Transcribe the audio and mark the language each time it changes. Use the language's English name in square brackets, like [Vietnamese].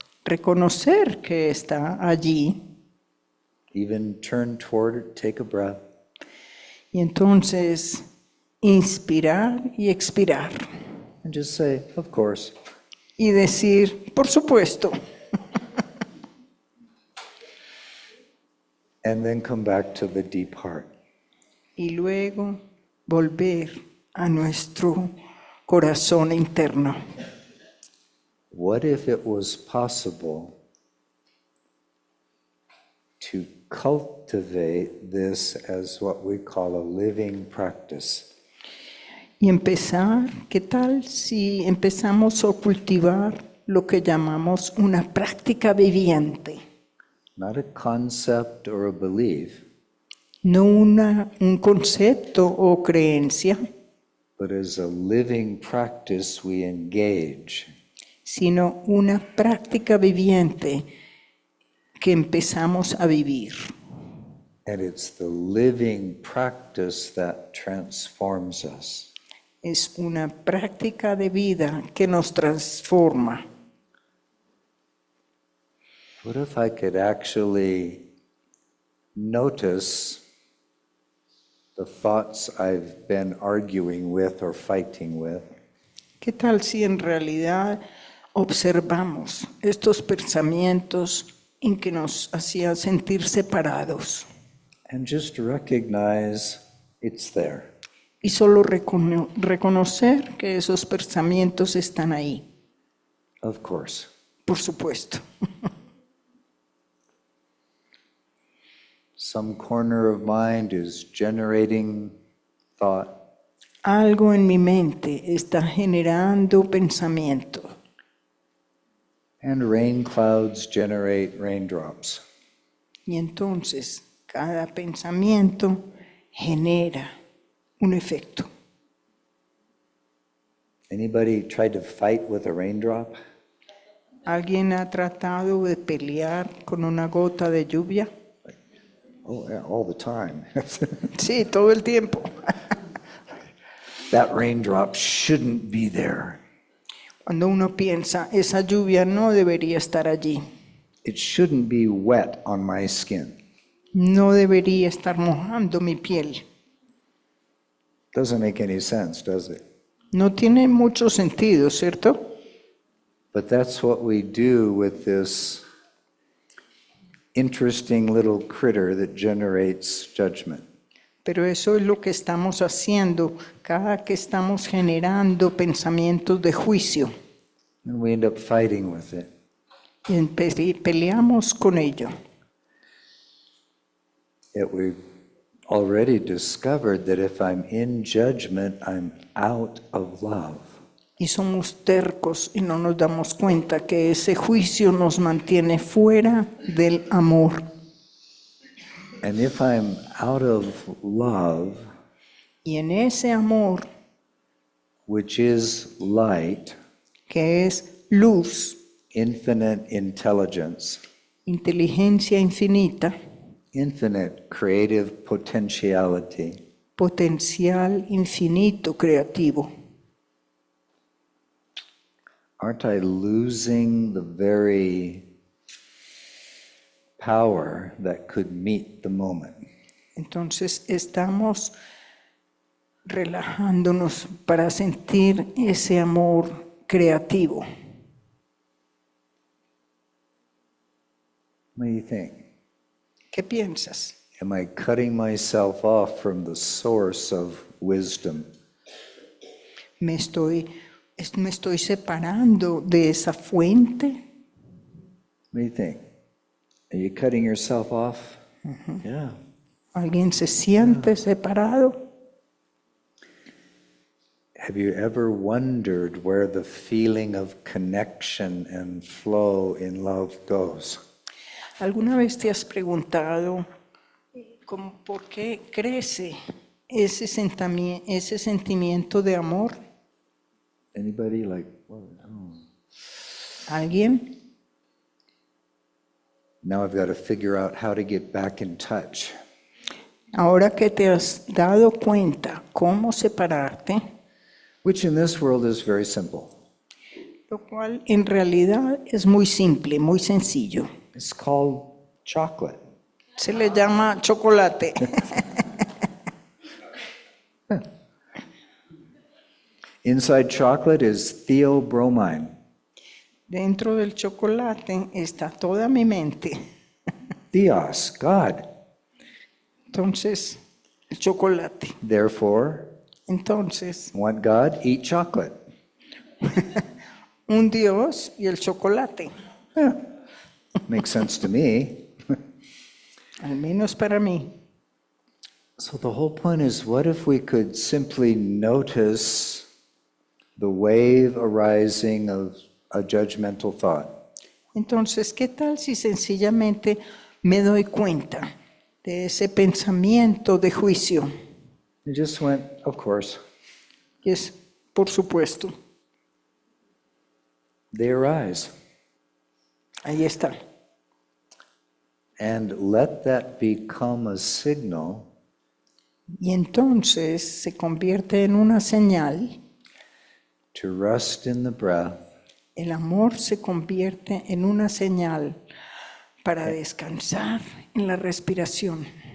[Spanish] reconocer que está allí [English] even turn toward it, take a breath, [Spanish] y entonces inspirar y expirar [English] and just say, of course. [Spanish] y decir, por supuesto, [English] And then come back to the deep heart. [Spanish] y luego volver a nuestro corazón interno. [English] What if it was possible to cultivate this as what we call a living practice? [Spanish] Y empezar, ¿qué tal si empezamos a cultivar lo que llamamos una práctica viviente? [English] Not a concept or a belief, [Spanish] No un concepto o creencia, [English] but as a living practice we engage. [Spanish] sino una práctica viviente que empezamos a vivir. [English] And it's the living practice that transforms us. [Spanish] Es una práctica de vida que nos transforma. [English] What if I could actually notice the thoughts I've been arguing with or fighting with, [Spanish] ¿Qué tal si en realidad observamos estos pensamientos en que nos hacían sentir separados [English] and just recognize it's there? [Spanish] y solo reconocer que esos pensamientos están ahí? [English] Of course. [Spanish] Por supuesto. [English] Some corner of mind is generating thought, [Spanish] Algo en mi mente está generando pensamiento [English] and rain clouds generate raindrops. [Spanish] y entonces cada pensamiento genera un efecto. [English] Anybody tried to fight with a raindrop? [Spanish] ¿Alguien ha tratado de pelear con una gota de lluvia? [English] Oh, yeah, all the time. [Spanish] Sí, todo el tiempo. [English] That raindrop shouldn't be there. [Spanish] Cuando uno piensa, esa lluvia no debería estar allí, [English] It shouldn't be wet on my skin. [Spanish] no debería estar mojando mi piel. [English] Doesn't make any sense, does it? [Spanish] No tiene mucho sentido, ¿cierto? [English] But that's what we do with this interesting little critter that generates judgment. [Spanish] Pero eso es lo que estamos haciendo cada que estamos generando pensamientos de juicio [English] And we end up fighting with it. [Spanish] y peleamos con ello. [English] Yet we've already discovered that if I'm in judgment, I'm out of love. [Spanish] Y somos tercos y no nos damos cuenta que ese juicio nos mantiene fuera del amor. [English] And if I'm out of love, [Spanish] Y en ese amor, [English] which is light, [Spanish] que es luz, [English] infinite intelligence, [Spanish] inteligencia infinita, [English] infinite creative potentiality, [Spanish] potencial infinito creativo, [English] aren't I losing the very power that could meet the moment? [Spanish] entonces estamos relajándonos para sentir ese amor creativo. [English] What do you think? [Spanish] ¿Qué piensas? [English] Am I cutting myself off from the source of wisdom? [Spanish] ¿Me estoy separando de esa fuente? [English] What do you think? Are you cutting yourself off? Yeah. [Spanish] ¿Alguien se siente separado? [English] Have you ever wondered where the feeling of connection and flow in love goes? [Spanish] ¿Alguna vez te has preguntado por qué crece ese sentimiento de amor? [English] Anybody like, whoa, oh. [Spanish] ¿Alguien? [English] Now I've got to figure out how to get back in touch. [Spanish] Ahora que te has dado cuenta cómo separarte, [English] Which in this world is very simple. [Spanish] lo cual en realidad es muy simple, muy sencillo. [English] It's called chocolate. [Spanish] Se le llama chocolate. [English] Inside chocolate is theobromine. [Spanish] Dentro del chocolate está toda mi mente. [English] Theos, God. [Spanish] Entonces, el chocolate. [English] Therefore, [Spanish] Entonces, [English] want God, eat chocolate. [Spanish] un Dios y el chocolate. [English] Makes sense to me. [Spanish] Al menos para mí. [English] So the whole point is, what if we could simply notice the wave arising of a judgmental thought? [Spanish] Entonces, ¿qué tal si sencillamente me doy cuenta de ese pensamiento de juicio? [English] It just went, of course. [Spanish] Y es, por supuesto, [English] They arise. [Spanish] ahí está. [English] And let that become a signal [Spanish] Y entonces se convierte en una señal. [English] to rest in the breath [Spanish] El amor se convierte en una señal para descansar en la respiración